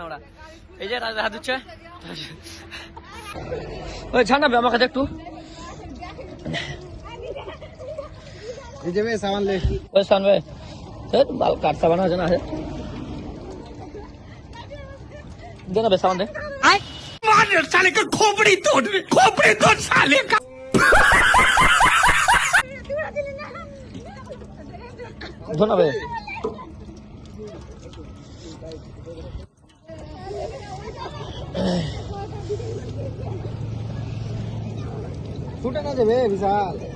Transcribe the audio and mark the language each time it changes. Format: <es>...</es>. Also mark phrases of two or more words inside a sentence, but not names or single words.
<bn>আমরা এই যে হাত দিচ্ছে, ওই ছাড় না আমাকে একটু। এই যে বে</bn> <hi>सामान ले</hi> <bn>ওই সামনে স্যার বাল কাট সাবান আছে না আছে দে না বে সাবান দে</bn> <hi>मार साले का खोपड़ी तोड़ साले का</hi> <bn>ধো না বে ছুটে না যাবে বিশাল</bn>